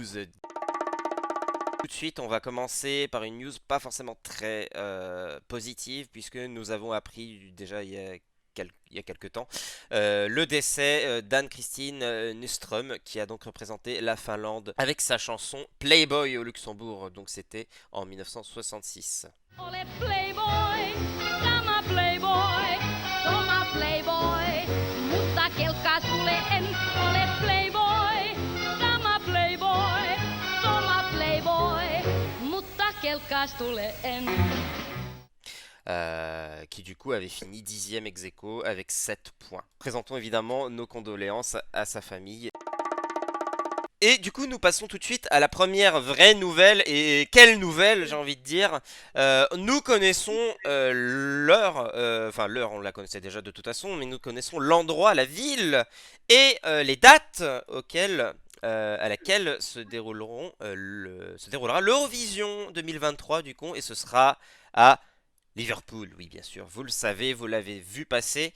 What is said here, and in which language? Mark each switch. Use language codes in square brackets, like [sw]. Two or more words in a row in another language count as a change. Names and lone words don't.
[fr] Tout de suite, on va commencer par une news pas forcément très positive, puisque nous avons appris déjà il y a quelques temps le décès d'Anne-Christine Nyström, qui a donc représenté la Finlande avec sa chanson Playboy au Luxembourg. Donc c'était en 1966. [fi] Ole Playboy, sama Playboy, sama Playboy, mutta kelkkaas tulee en. Ole Playboy, sama Playboy, sama Playboy, mutta kelkkaas tulee en. [fr] Qui du coup avait fini 10e ex aequo avec 7 points. Présentons évidemment nos condoléances à sa famille. Et du coup, nous passons tout de suite à la première vraie nouvelle. Et quelle nouvelle, j'ai envie de dire. Nous connaissons l'heure, enfin l'heure, on la connaissait déjà de toute façon, mais nous connaissons l'endroit, la ville et les dates à laquelle se déroulera l'Eurovision 2023 du coup, et ce sera à Liverpool, oui bien sûr, vous le savez, vous l'avez vu passer.